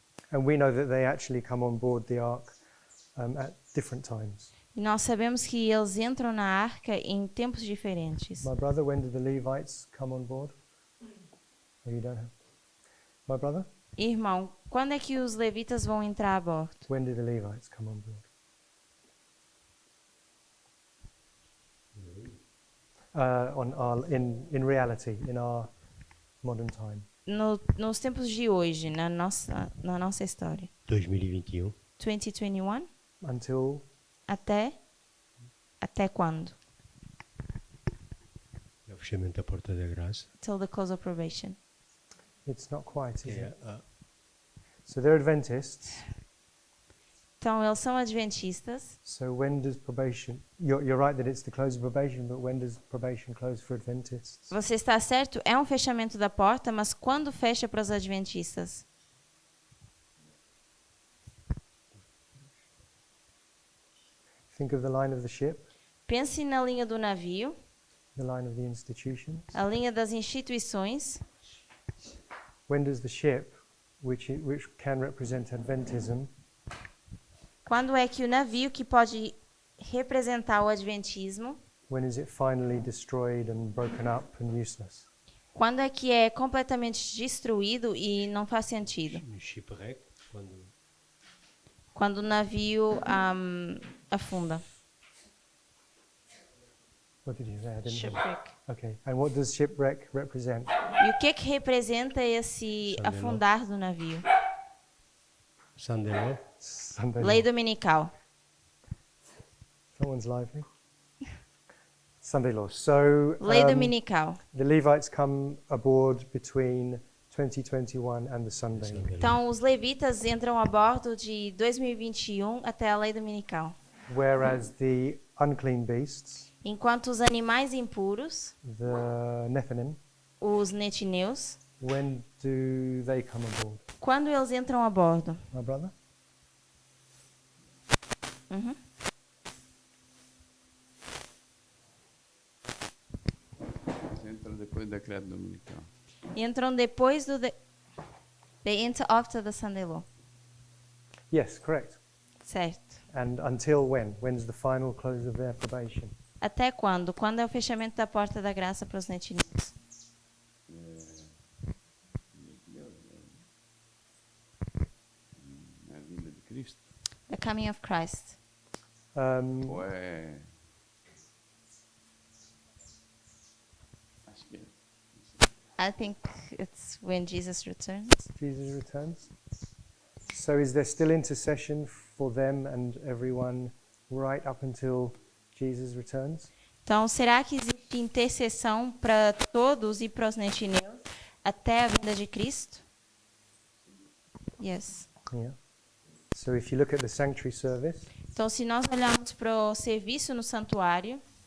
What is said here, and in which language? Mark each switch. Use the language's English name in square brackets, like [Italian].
[English] And we know that they actually come on board the ark at different times. [Portuguese] E nós sabemos que eles entram na arca em tempos diferentes. [English] My brother, when did the Levites come on board? Oh, you don't have. My brother, [Portuguese] Irmão, quando é que os levitas vão entrar a bordo? [English] when did the Levites come on board? In reality, in our modern time. [Portuguese] Nos tempos de hoje, na nossa história. [English] 2021. 2021? Until [Portuguese] Até quando? É o fechamento da porta da graça. [English] Till the close of probation. it's not quite, is [Portuguese] É, [English] it? So they're Adventists. [Portuguese] Então, eles são adventistas. [English] So when does probation? You're right that it's the close of probation, but when does probation close for Adventists? [Portuguese] Você está certo, é um fechamento da porta, mas quando fecha para os adventistas? [English] Think of the line of the ship, [Portuguese] Pense na linha do navio, [English] the line of the institutions. [Portuguese] a linha das instituições. [English] When does the ship, which can represent Adventism, [Portuguese] Quando é que o navio, que pode representar o adventismo, [English] when is it finally destroyed and broken up and useless? [Portuguese] quando é que é completamente destruído e não faz sentido? No shipwreck, quando Quando o navio afunda. [English] What did you say? I didn't hear. Shipwreck. Okay. And what does shipwreck represent? [Portuguese] E o que representa esse [English] Sunday law. [Portuguese] afundar do navio? [English] Sunday law, Sunday [Portuguese] Lei [English] law. [Portuguese] dominical. [English] Someone's lively. Sunday law. So [Portuguese] Lei dominical. [English] the Levites come aboard between 2021 and the Sunday law. Sunday law. [Portuguese] Então, os levitas entram a bordo de 2021 até a lei dominical. [English] Whereas the unclean beasts, [Portuguese] Enquanto os animais impuros, [English] the Nephilim, [Portuguese] os netineus, [English] when do they come aboard? [Portuguese] quando eles entram a bordo? [English] My brother? Uhum. [Portuguese] Entra depois do decreto dominical. Entram depois do... [English] They enter after the Sunday law. Yes, correct. [Portuguese] Certo. [English] And until when? When's the final close of their probation? [Portuguese] Até quando? Quando é o fechamento da porta da graça para os netineus? Na vinda de Cristo. [English] The coming of Christ. [Portuguese] Ou é. Acho que é. [English] I think it's when Jesus returns. Jesus returns. So is there still intercession for them and everyone right up until Jesus returns? [Portuguese] Então, será que existe intercessão para todos e para os netineus até a vinda de Cristo? [English] Yes. Yeah. So if you look at the sanctuary service, [Portuguese] Então, se nós olharmos para o serviço no santuário,